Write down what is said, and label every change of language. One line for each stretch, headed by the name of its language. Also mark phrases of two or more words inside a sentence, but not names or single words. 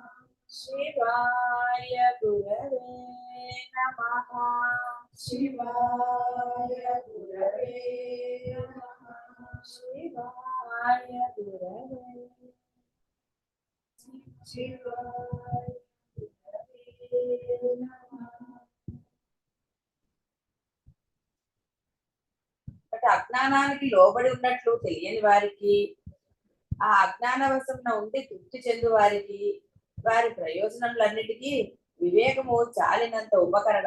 Sanskrit: शिवाय गुरवे नमः। शिवाय गुरवे नमः। शिवाय गुरवे शिवाय गुरवे नमः।
Telugu: అజ్ఞానానికి లోబడి ఉన్నట్లు తెలియని వారికి, ఆ అజ్ఞానవశమున ఉండి తృప్తి చెందు వారికి, వారి ప్రయోజనములన్నిటికీ వివేకము చాలినంత ఉపకరణం.